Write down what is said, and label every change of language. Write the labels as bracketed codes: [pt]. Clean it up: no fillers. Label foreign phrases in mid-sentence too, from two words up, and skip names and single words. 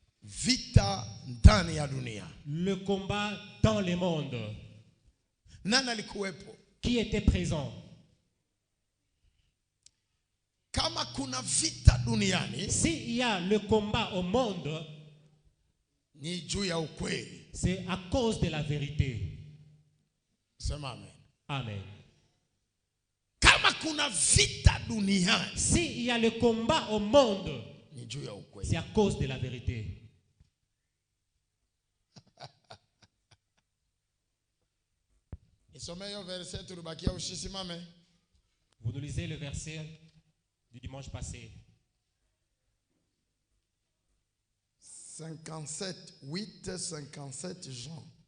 [sw] vita ndani ya dunia. [fr] Le combat dans le monde. [sw] Nani alikuwepo? [fr] Qui était présent? [sw] Kama kuna vita duniani, [fr] s'il y a le combat au monde, [sw] ni juu ya ukweli. [fr] C'est à cause de la vérité. [sw] Sema amen. Amen. Kama kuna vita duniani, [fr] s'il y a le combat au monde, [sw] ni juu ya ukweli. [fr] C'est à cause de la vérité. Vous nous lisez le verset du dimanche passé. 57, 8, 57 Jean.